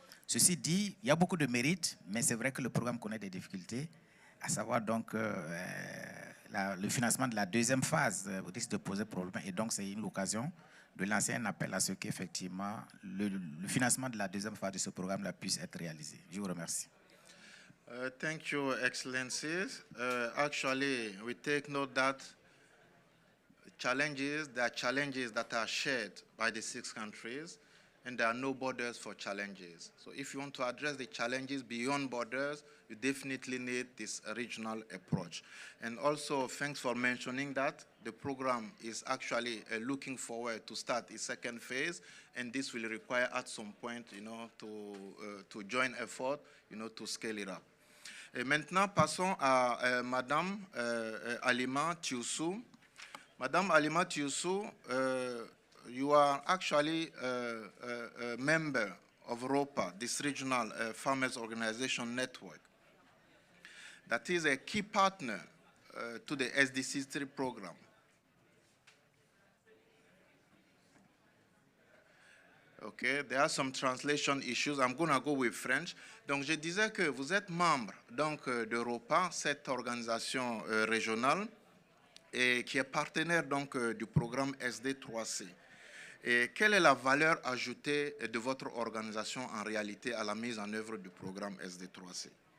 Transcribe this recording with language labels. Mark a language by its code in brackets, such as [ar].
[fr] Ceci dit, il y a beaucoup de mérites, mais c'est vrai que le programme connaît des difficultés, à savoir donc le financement de la deuxième phase risque de poser problème, et donc c'est une occasion de lancer un appel à ce qu'effectivement le financement de la deuxième phase de ce programme puisse être réalisé. Je vous remercie. [en] Thank you, Excellencies. Actually, we take note that there are challenges that are shared by the 6 countries, and there are no borders for challenges. So if you want to address the challenges beyond borders, you definitely need this regional approach. And also, thanks for mentioning that. The program is actually looking forward to start its 2nd phase, and this will require at some point, to join effort, to scale it up. [fr] Et maintenant, passons à Madame Alima Tioussou. [en] Madame Alima Tioussou, you are actually a member of ROPA, this regional farmers organization network. That is a key partner to the SDC3 program. Okay, there are some translation issues. I'm going to go with French. [fr] Donc, je disais que vous êtes membre de ROPA, cette organisation régionale, et qui est partenaire du programme SD3C. Et quelle est la valeur ajoutée de votre organisation en réalité à la mise en œuvre du programme SD3C?